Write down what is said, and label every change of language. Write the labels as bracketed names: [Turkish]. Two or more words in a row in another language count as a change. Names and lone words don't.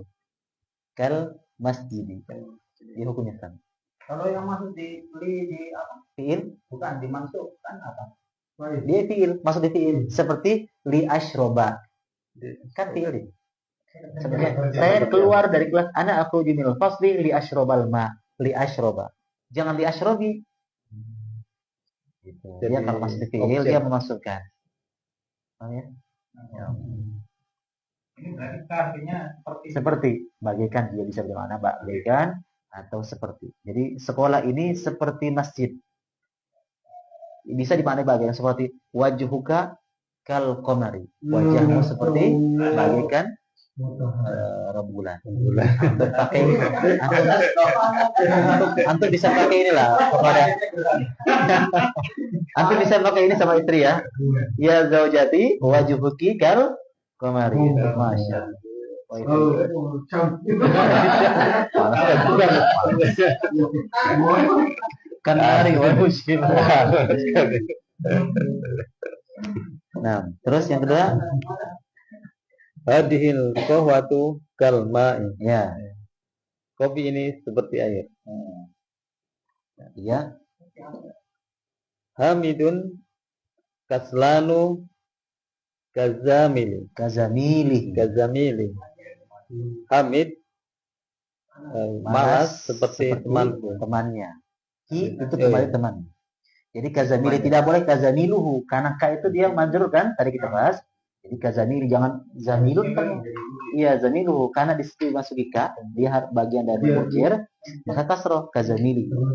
[Arabic] Kal masjidi. [Indonesian] Dia hukumnya sama. Kalau yang masuk di apa? Fiil Bukan dimasukkan apa? Dia fiil, masuk di fiil. Seperti [Arabic] li ashroba. [Indonesian] Kan fiil ini. Sebenarnya saya keluar dari kelas, ana aku [Arabic] minal fasli li ashrobal ma, li ashroba. [Indonesian] Jangan [Arabic] li ashrobi. [Indonesian] Gitu. Dia Jadi, kalau masuk di fiil dia memasukkan. Paham ya? Ini berarti artinya Seperti bagaikan, dia bisa bermakna bagaikan atau seperti. Jadi sekolah ini seperti masjid. Bisa dimaknai bagaikan seperti [Arabic] wajhuka kal qamari. [Indonesian] Wajahmu seperti bagaikan rembulan. Untuk pakai antum bisa pakai inilah kepada antum bisa pakai ini sama istri ya. [Arabic] Ya zaujati wajhuki kal qamari. Masya Allah. [Indonesian] Wah, itu kan hari musim. Nah, terus yang kedua, [Arabic] Hadhil qahwatu kal ma'i. [Indonesian] ya, Kopi ini seperti air. ya, [Arabic] Hamidun kaslanu kazamili. kazamili, [Indonesian] Hamid malas seperti temanku. temannya. Ki itu kembali teman. Jadi kazamili tidak boleh kazamiluhu karena ka itu dia majrur kan? Tadi kita bahas. Jadi kazamili jangan zamilun kan? Iya zamiluhu karena di situ masuki ka, dia bagian dari mujir, maka kasroh kazamili.